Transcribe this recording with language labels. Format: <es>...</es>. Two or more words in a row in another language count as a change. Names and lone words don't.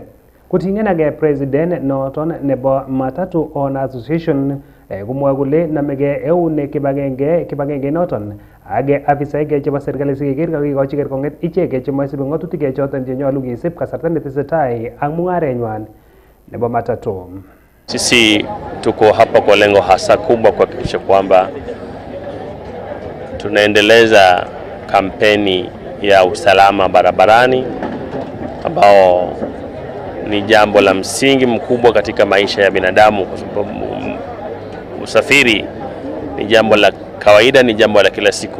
<kln>Kotingen ak president noton nebo Matatu Owners Association komwoe kole namege eun kibagenge noton ak afisaek chebo serikali sikeker kakikochi kerkong'et ichek chemoisibi ng'atutik choton chenyolu kisib kasarta netesetai ak mung'arenywan nebo matatu.</kln> <sw>Sisi tuko hapa kwa lengo hasa kubwa kuhakikisha kwamba tunaendeleza kampeni ya usalama barabarani ambao ni jambo la msingi mkubwa katika maisha ya binadamu, kwa sababu usafiri ni jambo la kawaida, ni jambo la kila siku.</sw>